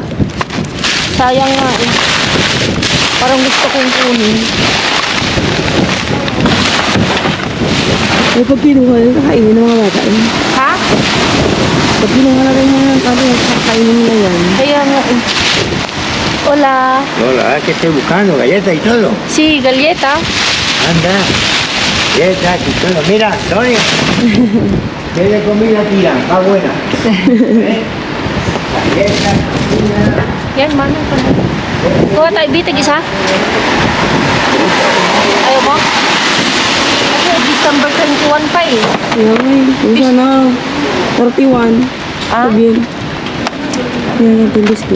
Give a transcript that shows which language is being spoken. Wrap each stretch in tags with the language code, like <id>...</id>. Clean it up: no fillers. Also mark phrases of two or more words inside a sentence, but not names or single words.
<tl>Sayang nga, eh. Parang gusto kong kunin. Ay, pag kinuha yun, kakainin ng mga bata yun. Ha? Pag kinuha na rin yan, kakainin nila yan. Kaya nga, eh. Hola.</tl> <es>Hola, ¿qué estoy buscando? ¿Galleta y todo? Si, galleta. Anda. Galletas y todo. Mira, Sonia. ¿Qué de comida tira? Está buena. ¿Eh? Galletas, comida.</es> <tl>Yan, manang pa na. Kuha tayo, bitig isa. Ayaw mo? Kasi December 21 pa, eh. Yan, yung sana, 41. Sabihin. Yan natin biscuit.</tl>